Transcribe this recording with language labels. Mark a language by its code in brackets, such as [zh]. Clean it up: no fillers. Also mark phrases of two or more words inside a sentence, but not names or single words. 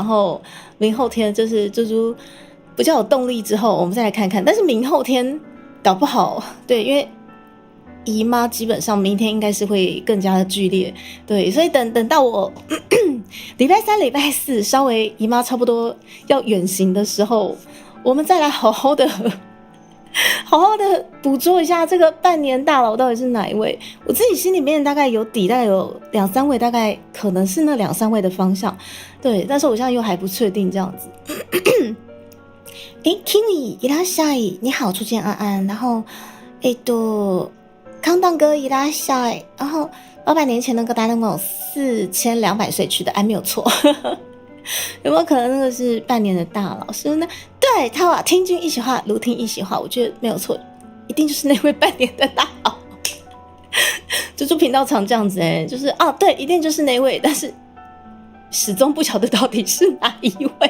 [zh] 后明后天就是猪猪比较有动力之后，我们再来看看。但是明后天搞不好，对，因为姨妈基本上明天应该是会更加的剧烈，对，所以等到我礼拜3、礼拜4稍微姨妈差不多要远行的时候，我们再来好好的好好的捕捉一下这个半年大佬到底是哪一位。我自己心里面大概有底，大概有2-3位，大概可能是那2-3位的方向，对，但是我现在又还不确定这样子。Kiwi いらっしゃい，你好，初见安安，然后康当哥いらっしゃい，然后800年前那个大概有4200岁去的，没有错。有没有可能那个是半年的大佬？是呢？对，他话听君一席话，如听一席话，我觉得没有错，一定就是那位半年的大佬。猪猪频道常这样子就是对，一定就是那位，但是始终不晓得到底是哪一位。